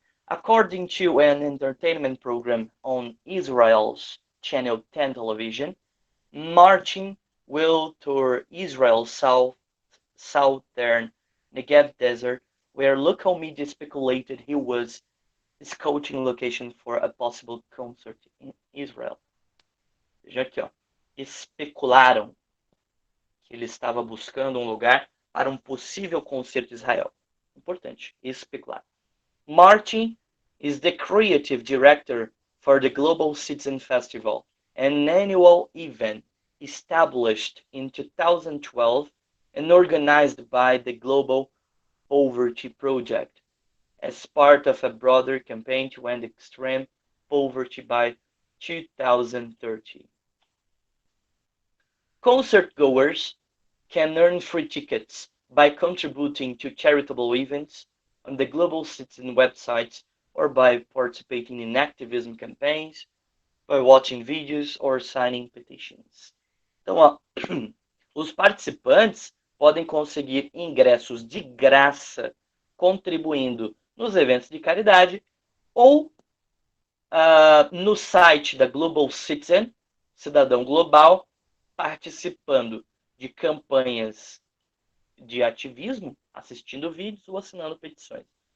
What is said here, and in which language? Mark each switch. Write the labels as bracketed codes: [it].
[en] According to an entertainment program on Israel's Channel 10 television, Martin will tour Israel's southern Negev desert, where local media speculated he was scouting location for a possible concert in Israel. [pt] Veja aqui, ó. Especularam que ele estava buscando um lugar para um possível concerto em Israel. Importante, especular. [en] Martin is the creative director for the Global Citizen Festival, an annual event established in 2012 and organized by the Global Poverty Project as part of a broader campaign to end extreme poverty by 2030. Concert goers can earn free tickets by contributing to charitable events on the Global Citizen websites or by participating in activism campaigns, by watching videos or signing petitions. [pt] Então, ó, os participantes podem conseguir ingressos de graça contribuindo nos eventos de caridade ou no site da Global Citizen, Cidadão Global, participando de campanhas de ativismo, assistindo vídeos ou assinando petições.